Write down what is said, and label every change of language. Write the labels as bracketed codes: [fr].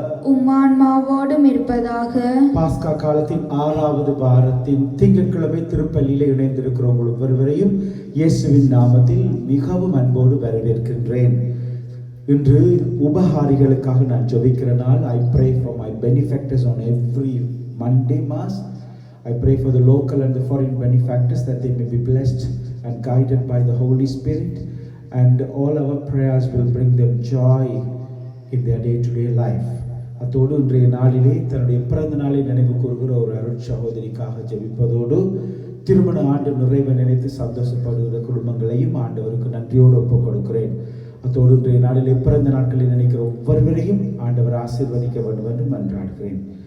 [ta] உம் ஆன்மாவோடும் இருப்பதாக. பாஸ்கா காலத்தின் 6வது வாரத்தின் திங்கட்கிழமை திருப்பலியில் இணைந்திருக்கிற உங்கள் ஒவ்வொருவரையும் இயேசுவின் நாமத்தில் மிகவும் அன்போடு வரவேற்கின்றேன். இன்று உபகாரிகளுக்காக நான் ஜெபிக்கிற நாள். [en] I pray for my benefactors on every Monday Mass. I pray for the local and the foreign benefactors that they may be blessed and guided by the Holy Spirit, and all our prayers will bring them joy in their day-to-day life. [ta] அதோடு இன்றைய நாளிலே தன்னுடைய பிறந்த நாளை நினைவு கூறுகிற ஒரு அருட் சகோதரிக்காக ஜெபிப்பதோடு திருமண ஆண்டு நிறைவை நினைத்து சந்தோஷப்படுகிற குடும்பங்களையும் ஆண்டவருக்கு நன்றியோடு ஒப்புக் கொடுக்கிறேன். அதோடு இன்றைய நாளிலே பிறந்த நாட்களை நினைக்கிற ஒவ்வொருவரையும் ஆண்டவர் ஆசீர்வதிக்க வேண்டும் என்று மன்றாடுகிறேன்.